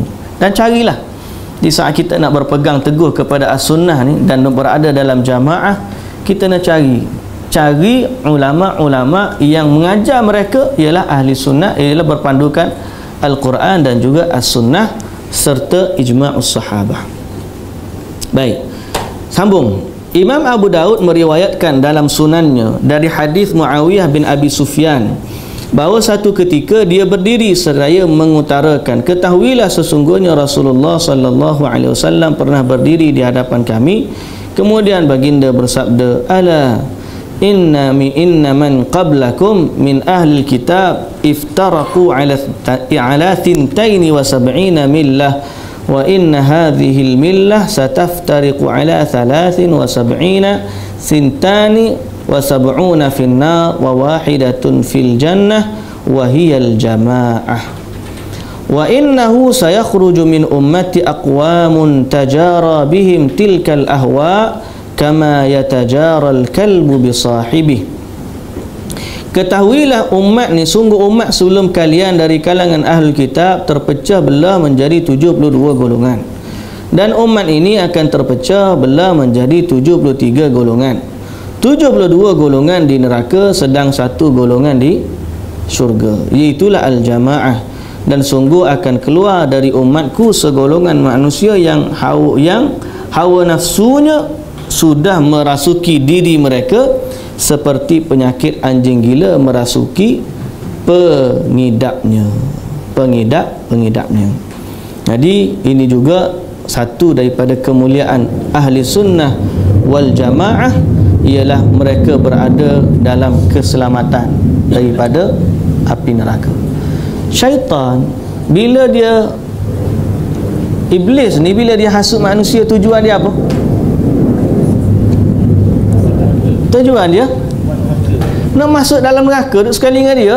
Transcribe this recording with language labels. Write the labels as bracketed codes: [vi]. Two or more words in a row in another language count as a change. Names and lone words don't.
[ms] Dan carilah di saat kita nak berpegang teguh kepada As-Sunnah ni dan berada dalam jamaah, kita nak cari ulama-ulama yang mengajar mereka ialah ahli sunnah, ialah berpandukan Al-Quran dan juga As-Sunnah serta [ar] إجماع الصحابة. [ms] Baik, sambung. Imam Abu Daud meriwayatkan dalam sunannya dari hadis Muawiyah bin Abi Sufyan bahawa satu ketika dia berdiri seraya mengutarakan, ketahuilah sesungguhnya Rasulullah [ar] صلى الله عليه وسلم [ms] pernah berdiri di hadapan kami. Kemudian baginda bersabda, [ar] ألا إن من قبلكم من أهل الكتاب افترقوا على 72 ملة وإن هذه الملة ستفترق على 73 ثنتان وسبعون في النار وواحدة في الجنة وهي الجماعة. وإنه سيخرج من أمتي أقوام تجارى بهم تلك الأهواء كما يتجارى الكلب بصاحبه. [ms] Ketahuilah umat ni, sungguh umat sebelum kalian dari kalangan [ar] أهل الكتاب [ms] terpecah belah menjadi 72 golongan, dan umat ini akan terpecah belah menjadi 73 golongan. 72 golongan di neraka, sedang satu golongan di syurga, iaitulah al-jamaah. Dan sungguh akan keluar dari umatku segolongan manusia yang hawa nafsunya sudah merasuki diri mereka seperti penyakit anjing gila merasuki pengidapnya. Jadi ini juga satu daripada kemuliaan [ar] أهل السنة والجماعة, [ms] ialah mereka berada dalam keselamatan daripada api neraka. Syaitan, bila dia, iblis ni bila dia hasut manusia, tujuan dia apa? Tujuan dia nak masuk dalam neraka, duduk sekali dengan dia.